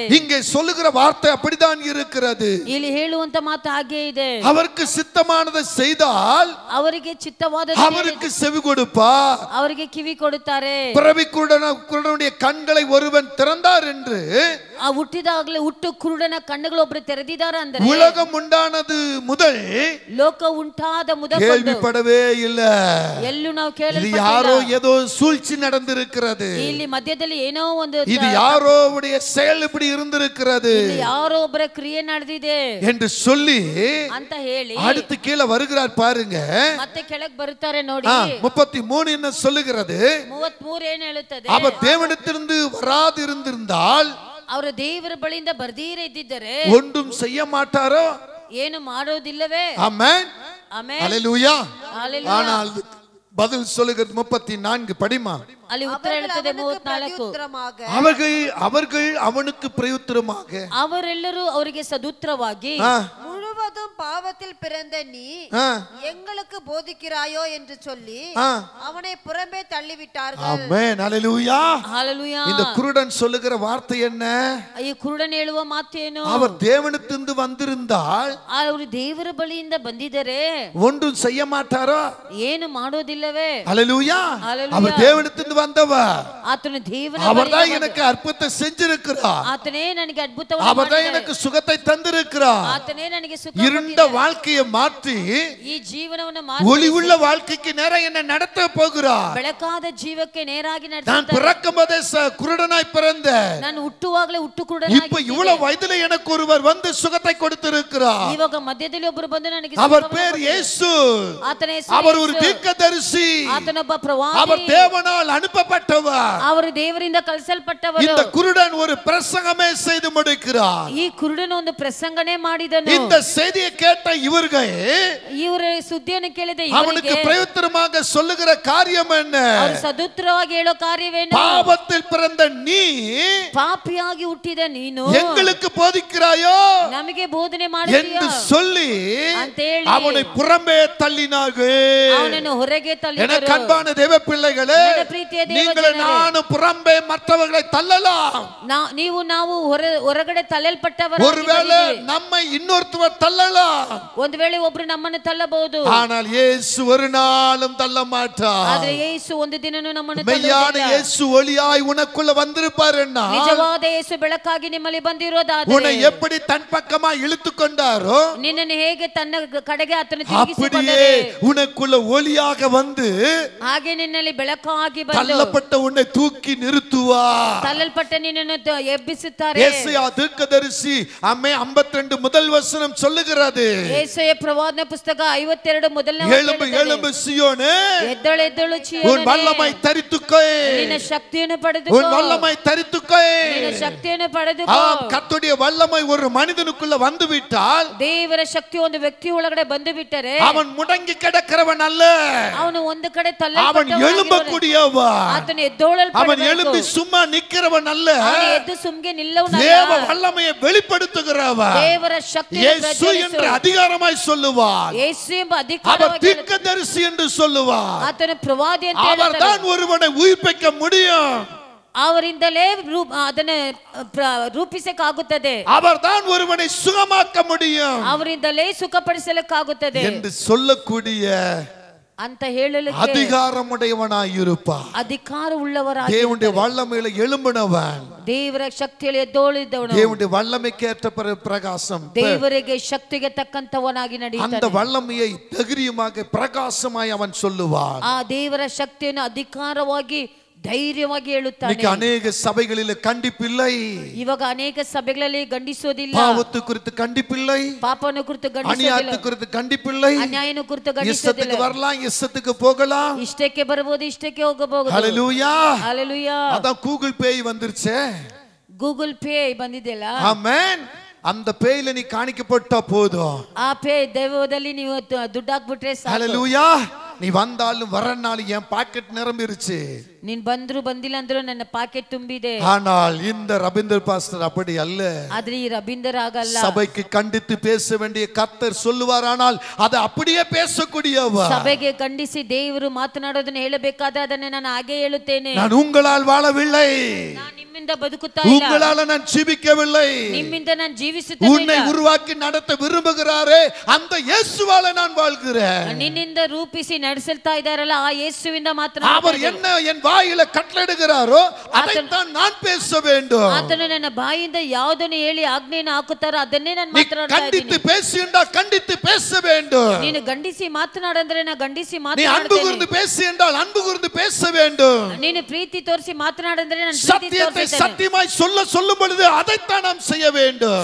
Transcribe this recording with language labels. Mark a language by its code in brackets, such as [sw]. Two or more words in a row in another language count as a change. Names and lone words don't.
[ta] இங்கே சொல்லுகிற வார்த்தை அப்படிதான் இருக்கிறது. [kn] ಇಲ್ಲಿ ಹೇಳುವಂತ ಮಾತು ಹಾಗೆ ಇದೆ. [ta] அவருக்கு சித்தமானதை செய்தால் [kn] ಅವರಿಗೆ ಚಿತ್ತವಾದ [ta] அவருக்கு செவி கொடுப்பா, [kn] ಅವರಿಗೆ ಕಿವಿ ಕೊಡುತ್ತಾರೆ. [ta] பிறவி குருடனுடைய கண்களை ஒருவன் திறந்தார் என்று [kn] ಆ ಹುಟ್ಟಿದಾಗಲೇ ಹುಟ್ಟು ಕುರುಡನ ಕಣ್ಣುಗಳು ಒಬ್ಬರು ತೆರೆದಿದ್ದಾರೆ ಅಂದರೆ [ta] உலகம் உண்டானது முதல் [kn] ಲೋಕ ಉಂಟಾದ ಮೊದಲು [ta] கேள்விப்படவே இல்ல. [kn] ಎಲ್ಲೂ ನಾವು [ta] இது [kn] ಕೇಳಲ್ಪಟ್ಟಿಲ್ಲ. [ta] யாரோ ஏதோ சூழ்ச்சி நடந்திருக்கிறது, [kn] ಇಲ್ಲಿ ಮಧ್ಯದಲ್ಲಿ ಏನೋ ಒಂದು [ta] இது யாரோவுடைய செயல் இப்படி இருந்திருக்கிறது [kn] ಯಾರೋ ಒಬ್ಬರ ಕ್ರಿಯೆ ನಡೆದಿದೆ [ta] என்று சொல்லி [kn] ಅಂತ ಹೇಳಿ [ta] அடுத்து கீழே வருகிறார் பாருங்க. [kn] ಮತ್ತೆ ಕೆಳಗೆ ಬರುತ್ತಾರೆ ನೋಡಿ. [ta] 33 என்ன சொல்லுகிறது? [kn] 33 ಏನು ಹೇಳುತ್ತದೆ? [ta] அவர் தேவனிடத்திலிருந்து வராது இருந்திருந்தால், [kn] ಅವರು ದೇವರ ಬಳಿಯಿಂದ ಬರ್ದೀರ ಇದ್ದಿದ್ದರೆ [ta] ஒன்றும் செய்ய மாட்டாரோ? [kn] ಏನು ಮಾಡೋದಿಲ್ಲವೇ? [ta] ஆமென், [kn] ಆಮೆನ್, [ta] அல்லேலூயா. ஹalleluya. ஆனால் பதில் சொல்லுகிறது 34 படிமா. [kn] ಅಲ್ಲಿ ಉತ್ತರ ಹೇಳುತ್ತದೆ 34. [ta] அவர்கள் அவனுக்கு பிரயுத்தரமாக, [kn] ಅವರೆಲ್ಲರೂ ಅವರಿಗೆ ಸದುತ್ತರವಾಗಿ [ta] முழுவதும் பாவத்தில் பிறந்த நீ எங்களுக்கு போதிக்கிறாயோ என்று சொல்லி அவனை புறம்பே தள்ளிவிட்டார்கள். ஆமென், அல்லேலூயா, ஹalleluya. இந்த குருடன் சொல்லுகிற வார்த்தை என்ன? [kn] ಈ ಕುರುಡನ್ ಹೇಳುವ ಮಾತೇನು? [ta] அவர் தேவனிடத்திலிருந்து வந்திருந்தால், [kn] ಅವರು ದೇವರ ಬಳಿಯಿಂದ ಬಂದಿದ್ದಾರೆ, [ta] ஒன்றும் செய்ய மாட்டாரோ? [kn] ಏನು ಮಾಡೋದಿಲ್ಲವೇ? [ta] அல்லேலூயா. அவர் தேவனிடத்திலிருந்து வந்தவர், [kn] ಆತನು ದೇವರ [ta] அவர்தான் எனக்கு அற்புதத்தை செஞ்சிருக்கிறார், [kn] ಆತನೇ ನನಗೆ ಅದ್ಭುತವನ್ನು [ta] அவர்தான் எனக்கு சுகத்தை தந்திருக்கிறார். [kn] ಆತನೇ ನನಗೆ ಸುಖ [ta] இருண்ட வாழ்க்கையை மாற்றி [kn] ಈ ಜೀವನವನ್ನು [ta] ஒளி உள்ள வாழ்க்கைக்கு நேரா என்ன நடத்த போகிறார். [kn] ಬೆಳಕಾದ ಜೀವಕ್ಕೆ ನೇರಾಗಿ [ta] நான் [kn] ನಡೆಸುತ್ತಾರೆ. [ta] பிறக்கும் போதே குருடனாய் பிறந்தேன், [kn] ನಾನು ಹುಟ್ಟುವಾಗಲೇ ಹುಟ್ಟು [ta] இப்ப [kn] ಕುರುಡನಾಗಿ [ta] இவ்வளவு வயதுல எனக்கு ஒருவர் வந்து சுகத்தை கொடுத்திருக்கிறார். [kn] ಇವಾಗ ಮಧ್ಯದಲ್ಲಿ ಒಬ್ಬರು ಬಂದು ನನಗೆ [ta] அவர் [kn] ಸುಖವನ್ನು [ta] பேர் [kn] ಕೊಟ್ಟರು. [ta] இயேசு. [kn] ಆತನ ಹೆಸರು [ta] அவர் ஒரு [kn] ಯೇಸು. [ta] தீர்க்கதரிசி, [kn] ಆತನೊಬ್ಬ ಪ್ರವಾದಿ, [ta] அவர் தேவனால் அனுப்பப்பட்டவர். [kn] ಅವರು ದೇವರಿಂದ ಕಳಿಸಲ್ಪಟ್ಟವರು. [ta] இந்த குருடன் ஒரு பிரசங்கமே செய்து முடிக்கிறார். [kn] ಈ ಕುರುಡನ ಒಂದು ಪ್ರಸಂಗನೆ ಮಾಡಿದನು. [ta] இந்த செய்தியை கேட்ட இவர்கள் [kn] ಇವರ ಸುದ್ದಿಯನ್ನು ಕೇಳಿದ [ta] அவனுக்கு [kn] ಇವರಿಗೆ [ta] பிரயுத்தரமாக சொல்லுகிற காரியம் என்ன? [kn] ಅವರು ಸದುತ್ತರವಾಗಿ ಹೇಳೋ ಕಾರ್ಯವೇನು? [ta] பாவத்தில் பிறந்த நீ [kn] ಪಾಪಿಯಾಗಿ ಹುಟ್ಟಿದ ನೀನು [ta] எங்களுக்கு போதிக்கிறாயோ [kn] ನಮಗೆ ಬೋಧನೆ [ta] என்று [kn] ಮಾಡುತ್ತೀಯಾ [ta] சொல்லி [kn] ಅಂತೇಳಿ [ta] அவனை புறம்பே தள்ளினார்கள். [kn] ಅವನನ್ನು ಹೊರಗೆ [ta] என [kn] ತಳ್ಳಿದರು. [ta] கண்பான தேவ பிள்ளைகளே, [kn] ನನ್ನ ಪ್ರೀತಿಯ ದೇವ [ta] நீங்கள் [kn] ಜನರೇ, [ta] நானும் புறம்பே மற்றவர்களை தள்ளலாம். [kn] ನಾವು ಹೊರಗಡೆ ತಳ್ಳಲ್ಪಟ್ಟವರ [ta] ஒருவேளை நம்மை இன்னொருத்தவர் தள்ளலாம். [kn] ಒಂದು ವೇಳೆ ಒಬ್ರು ನಮ್ಮನ್ನು ತಳ್ಳಬಹುದು, [ta] ஆனால் இயேசு ஒரு நாளும் தள்ள மாட்டார். [kn] ಆದರೆ ಯೇಸು ಒಂದು ದಿನನೂ ನಮ್ಮನ್ನು [ta] மெய்யான [kn] ತಳ್ಳುವುದಿಲ್ಲ. [ta] இயேசு ஒளியாய் உனக்குள்ள வந்திருப்பாருன்னா, [kn] ನಿಜವಾದ ಯೇಸು ಬೆಳಕಾಗಿ ನಿಮ್ಮಲ್ಲಿ ಬಂದಿರೋದಾದರೆ, [ta] உன்னை எப்படி தன் பக்கமா இழுத்து கொண்டாரோ [kn] ನಿನ್ನನ್ನು ಹೇಗೆ ತನ್ನ ಕಡೆಗೆ ಆತನು [ta] அப்படியே [kn] ತಿರುಗಿಸಿಕೊಂಡರೆ, [ta] உனக்குள்ள ஒளியாக வந்து [kn] ಹಾಗೆ ನಿನ್ನಲ್ಲಿ ಬೆಳಕಾಗಿ ಬಂದು [ta] தள்ளப்பட்ட உன்னை தூக்கி நிறுத்துவார். [kn] ತಳ್ಳಲ್ಪಟ್ಟ ನಿನ್ನನ್ನು ಎಬ್ಬಿಸುತ್ತಾರೆ. [ta] ஏசாயா தீர்க்கதரிசி 52 முதல் வசனம் சொல்லுகிறது, [kn] ಯೆಶಾಯ ಪ್ರವಾದನ ಪುಸ್ತಕ 52 ಮೊದಲನೇ [ta] எழும்பு எழும்பு சீயோனே, [kn] ಎದ್ದೇಳು ಎದ್ದೇಳು [ta] உன் [kn] ಚೀಯೋನೇ, [ta] வல்லமை தரித்துக்கோ, [kn] ನಿನ್ನ ಶಕ್ತಿಯನ್ನು ಪಡೆದುಕೋ, [ta] உன் வல்லமை தரித்துக்கோ. [kn] ನಿನ್ನ ಶಕ್ತಿಯನ್ನು ಪಡೆದುಕೋ. [ta] ஆம், கர்த்தருடைய வல்லமை ஒரு மனிதனுக்குள்ள வந்து விட்டால் [kn] ದೇವರ ಶಕ್ತಿ ಒಂದು ವ್ಯಕ್ತಿ ಒಳಗಡೆ ಬಂದು ಬಿಟ್ಟರೆ [ta] அவன் முடங்கி கிடக்கிறவன் அல்ல, [kn] ಅವನು ಒಂದು ಕಡೆ [ta] அவன் [kn] ತಳ್ಳಲ್ಪಟ್ಟವನಾಗಿರುವನು. [ta] எழும்பக்கூடியவன். [kn] ಆತನು ಎದ್ದೇಳಲ್ಪಡಬೇಕು. [ta] அவன் எழும்பி சும்மா நிக்கிறவன் அல்ல, [kn] ಅವನು ಎದ್ದು ಸುಮ್ಗೆ ನಿಲ್ಲವನಲ್ಲ. [ta] தேவ வல்லமையை வெளிப்படுத்துகிறவன். [kn] ದೇವರ ಶಕ್ತಿಯನ್ನು [ta] இயேசு என்று [kn] ಪ್ರಜ್ವಲಿಸು. [ta] அதிகாரமாய் சொல்லுவார், [kn] ಯೇಸು ಎಂಬ [ta] அவர் [kn] ಅಧಿಕಾರವಾಗಿ [ta] தீர்க்கதரிசி என்று சொல்லுவார். [kn] ಆತನು ಪ್ರವಾದಿ ಅಂತ [ta] அவர் [kn] ಹೇಳುತ್ತಾನೆ. [ta] தான் ஒருவனை உயிர்ப்பிக்க முடியும், [kn] ಅವರಿಂದಲೇ ಅದನ್ನ ರೂಪಿಸಕ್ಕಾಗುತ್ತದೆ, [ta] அவர் தான் ஒருவனை சுகமாக்க முடியும் [kn] ಅವರಿಂದಲೇ ಸುಖಪಡಿಸಲಿಕ್ಕಾಗುತ್ತದೆ [ta] என்று சொல்லக்கூடிய [kn] ಅಂತ ಹೇಳಲಿಕ್ಕೆ [ta] அதிகாரமுடையவனாய் இருப்பார். [kn] ಅಧಿಕಾರ ಉಳ್ಳವರಾಗಿ [ta] தேவனுடைய வல்லமையில எழும்பினவன், [kn] ದೇವರ ಶಕ್ತಿಯಲ್ಲಿ ಎದ್ದೋಳಿದ್ದವನು, [ta] தேவனுடைய வல்லமைக்கேற்ற பிரகாசம், [kn] ದೇವರಿಗೆ ಶಕ್ತಿಗೆ ತಕ್ಕಂತವನಾಗಿ [ta] அந்த [kn] ನಡೆಯುತ್ತಾನೆ. [ta] வல்லமையை தைரியமாக பிரகாசமாய் அவன் சொல்லுவான். [kn] ಆ ದೇವರ ಶಕ್ತಿಯನ್ನು ಅಧಿಕಾರವಾಗಿ ಧೈರ್ಯವಾಗಿ ಹೇಳುತ್ತಾನೆ. [ta] இன்னைக்கு அநேக சபைகளில் கண்டிப்பில்லை, [kn] ಇವಾಗ ಅನೇಕ ಸಭೆಗಳಲ್ಲಿ ಗಂಡಿಸೋದಿಲ್ಲ, [ta] பாவத்து குறித்து கண்டிப்பில்லை, [kn] ಪಾಪನ ಕುರಿತು [ta] அநியாயத்து [kn] ಗಂಡಿಸೋದಿಲ್ಲ, [ta] குறித்து கண்டிப்பில்லை, [kn] ಅನ್ಯಾಯನ ಕುರಿತು [ta] இஷ்டத்துக்கு [kn] ಗಂಡಿಸೋದಿಲ್ಲ. [ta] வரலாம், இஷ்டத்துக்கு போகலாம். [kn] ಇಷ್ಟಕ್ಕೆ ಬರಬಹುದು, ಇಷ್ಟಕ್ಕೆ ಹೋಗಬಹುದು. [ta] ஹல்லேலூயா. [kn] ಹಲ್ಲೆಲೂಯಾ. [ta] அதான் கூகுள் பே வந்துருச்சே. [kn] ಗೂಗಲ್ ಪೇ ಬಂದಿದೆಯಲ್ಲ, [ta] ஆமென். அந்த பேயில நீ காணிக்கப்பட்டா போதும். [kn] ಆ ಪೇ ದೈವದಲ್ಲಿ ನೀವು ದುಡ್ಡು ಹಾಕ್ಬಿಟ್ರೆ ಸಾಕು. [ta] ஹல்லேலூயா. நீ வந்தாலும் வரனாலும் என் பாக்கெட் நிரம்பிருச்சு. [kn] ನೀನ್ ಬಂದ್ರು ಬಂದಿಲ್ಲ ಅಂದ್ರು ನನ್ನ ಪಾಕೆಟ್ ತುಂಬಿದೆ. [ta] ஆனால் இந்த ரபீந்தர் பாஸ்டர் அப்படி அல்ல. [kn] ಆದ್ರೆ ಈ ರಬೀಂದರ್ ಆಗಲ್ಲ. [ta] சபைக்கு கண்டித்து பேச வேண்டிய கர்த்தர் சொல்லுவார், ஆனால் அதை அப்படியே பேசக்கூடியவர். [kn] ಸಭೆಗೆ ಖಂಡಿಸಿ ದೇವರು ಮಾತನಾಡೋದನ್ನ ಹೇಳಬೇಕಾದ್ರೆ ಅದನ್ನ ನಾನು ಹಾಗೆ ಹೇಳುತ್ತೇನೆ. [ta] நான் உங்களால் வாழவில்லை, [kn] ನಾನು ನಿಮ್ಮಿಂದ ಬದುಕುತ್ತಾ ಇಲ್ಲ, [ta] உங்களால நான் ஜீவிக்கவில்லை, [kn] ನಿಮ್ಮಿಂದ ನಾನು ಜೀವಿಸುತ್ತೇನೆ. [ta] உன்னை உருவாக்கி நடத்த விரும்புகிறாரே அந்த இயேசுவால நான் வாழ்கிறேன். [kn] ನಿನ್ನಿಂದ ರೂಪಿಸಿ ನಡೆಸುತ್ತಾ ಇದ್ದಾರಲ್ಲ ಆ ಯೇಸುವಿಂದ [ta] அவர் [kn] ಮಾತನಾಡುತ್ತಾರೆ. [ta] என்ன என் வாயில கட்டளையிடுகிறாரோ அதைத்தான் நான் பேச வேண்டும். [kn] ಆತನು ನನ್ನ ಬಾಯಿಂದ ಯಾವುದನ್ನು ಹೇಳಿ ಆಜ್ಞೆಯನ್ನು ಹಾಕುತ್ತಾರೋ ಅದನ್ನೇ ನಾನು [ta] நீ [kn] ಮಾತನಾಡ್ತಾ [ta] கண்டித்து [kn] ಇದ್ದೀನಿ. [ta] பேசுண்டா கண்டித்து பேச வேண்டும். [kn] ನೀನು ಗಂಡಿಸಿ ಮಾತನಾಡಂದ್ರೆ ನಾ ಗಂಡಿಸಿ [ta] நீ அன்பு கூர்ந்து [kn] ಮಾತನಾಡುತ್ತೇನೆ. [ta] பேசு என்றால் அன்பு கூர்ந்து பேச வேண்டும். [kn] ನೀನು ಪ್ರೀತಿ ತೋರಿಸಿ ಮಾತನಾಡಂದ್ರೆ ನಾನು ಪ್ರೀತಿ [ta] சத்தியத்தை [kn] ತೋರಿಸುತ್ತೇನೆ. [ta] சத்தியமாய் சொல்லும் பொழுது அதைத்தான் நாம் செய்ய வேண்டும்.